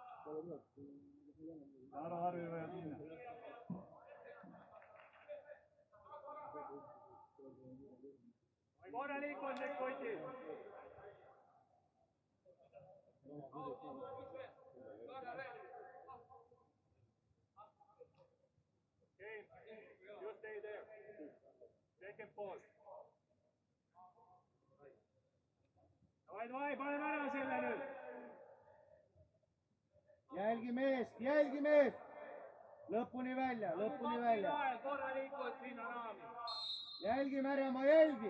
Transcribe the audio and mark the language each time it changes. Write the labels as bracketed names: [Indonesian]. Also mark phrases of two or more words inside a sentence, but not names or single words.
[Estonian] Ära Harvi võivad minna. Korralik on need kotid. [English] Game, you stay there. Second pause. [Estonian] Davai, paneme ära selle nüüd. Jälgi mees! Lõpuni välja! Korralikult sinna raami. Jälgi, Märjamaa, jälgi!